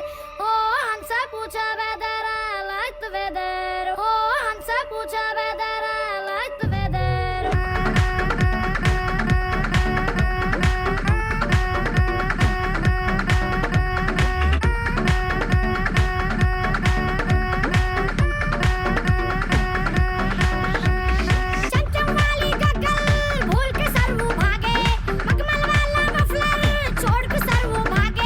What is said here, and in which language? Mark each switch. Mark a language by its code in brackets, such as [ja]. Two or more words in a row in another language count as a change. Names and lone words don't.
[hi] ओ हमसे पूछा वेदर, [en] I like the weather। [hi] ओ हमसे पूछा वेदर, [en] I like the weather। [hi] चमचम वाली गगल भूल के सर वो भागे, मखमल वाला मफलर छोड़ के सर वो भागे।